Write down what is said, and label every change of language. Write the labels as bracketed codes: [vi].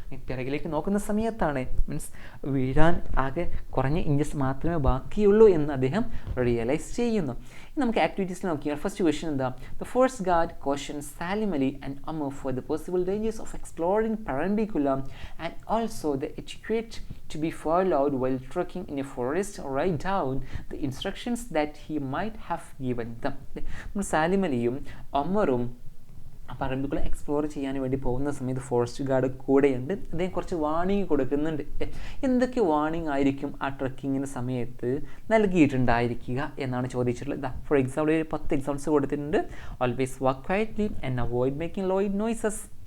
[ml] പിറകിലേക്ക് നോക്കുന്ന സമയത്താണ് മീൻസ് വീഴാൻ ആകെ കുറഞ്ഞ ഇഞ്ചസ് മാത്രമേ ബാക്കിയുള്ളൂ എന്ന് അദ്ദേഹം റിയലൈസ് ചെയ്യുന്നു. നമുക്ക് ആക്ടിവിറ്റീസിൽ നോക്കിയാൽ ഫസ്റ്റ് ക്വസ്റ്റ്യൻ എന്താ? [en] The forest guard cautions Salim Ali and Amar for the possible dangers of exploring Parambikulam and also the etiquette to be followed while trekking in a forest. Write down the instructions that he might have given them. [ml] Salim അലിയും അമറും പറമ്പിക്കുള്ള explore ചെയ്യാൻ വേണ്ടി പോകുന്ന സമയത്ത് forest guard കൂടെയുണ്ട്. അദ്ദേഹം കുറച്ച് warning കൊടുക്കുന്നുണ്ട്. എന്തൊക്കെ വാണിംഗ് ആയിരിക്കും ആ ട്രക്കിങ്ങിൻ്റെ സമയത്ത് നൽകിയിട്ടുണ്ടായിരിക്കുക എന്നാണ് ചോദിച്ചിട്ടുള്ളത്. [en] For example 10 examples കൊടുത്തിട്ടുണ്ട്. Always walk quietly and avoid making loud noises.